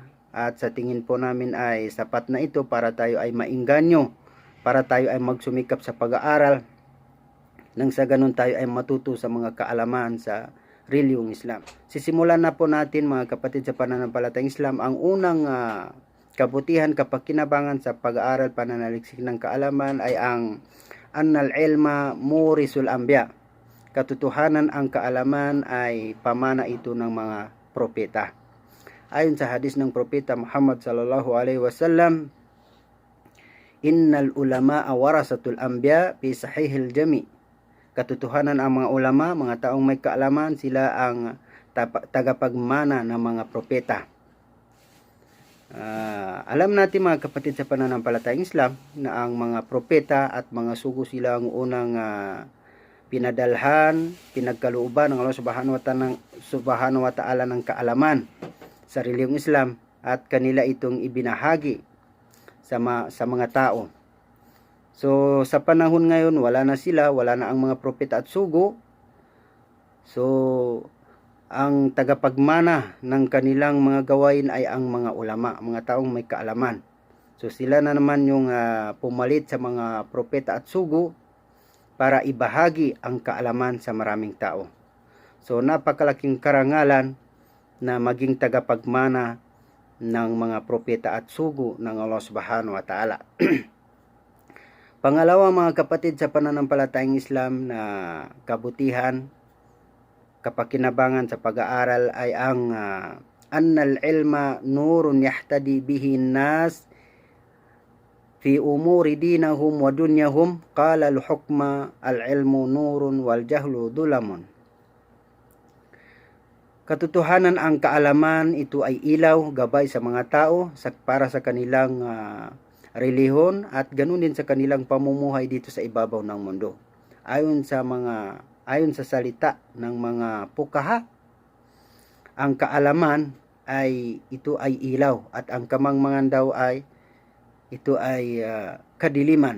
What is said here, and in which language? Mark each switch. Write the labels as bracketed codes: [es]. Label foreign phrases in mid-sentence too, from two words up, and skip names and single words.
[tl] At sa tingin po namin ay sapat na ito para tayo ay maingganyo, para tayo ay magsumikap sa pag-aaral, nang sa ganun tayo ay matuto sa mga kaalaman sa reliyong Islam. Sisimulan na po natin, mga kapatid sa pananampalatayang Islam, ang unang kabutihan, kapakinabangan sa pag-aaral, pananaliksik ng kaalaman ay ang [ar] أن العلم ميراث الأنبياء. [tl] Katotohanan, ang kaalaman ay pamana ito ng mga propeta. Ayon sa hadis ng propeta Muhammad [ar] صلى الله عليه وسلم, إن العلماء ورثة الأنبياء في صحيح الجامع'. [tl] Katotohanan, ang mga ulama, mga taong may kaalaman, sila ang tagapagmana ng mga propeta. Alam natin, mga kapatid sa pananampalatayang Islam, na ang mga propeta at mga sugo, sila ang unang pinadalhan, pinagkalooban ng [ar] الله سبحانه وتعالى [tl] ng kaalaman sa reliyong Islam, at kanila itong ibinahagi sa mga tao. So sa panahon ngayon, wala na sila, wala na ang mga propeta at sugo. So ang tagapagmana ng kanilang mga gawain ay ang mga ulama, mga taong may kaalaman. So sila na naman yung pumalit sa mga propeta at sugo para ibahagi ang kaalaman sa maraming tao. So napakalaking karangalan na maging tagapagmana ng mga propeta at sugo ng [ar] الله سبحانه وتعالى. [tl] Pangalawa, mga kapatid sa pananampalatayang Islam, na kabutihan, kapakinabangan sa pag-aaral ay ang [ar] أن العلم نور يهتدي به الناس في أمور دينهم ودنياهم قال الحكماء العلم نور والجهل ظلام. [tl] Katotohanan, ang kaalaman, ito ay ilaw, gabay sa mga tao para sa kanilang relihon at ganun din sa kanilang pamumuhay dito sa ibabaw ng mundo. Ayon sa salita ng mga pukaha, ang kaalaman ay ito ay ilaw at ang kamangmangan daw ay ito ay kadiliman.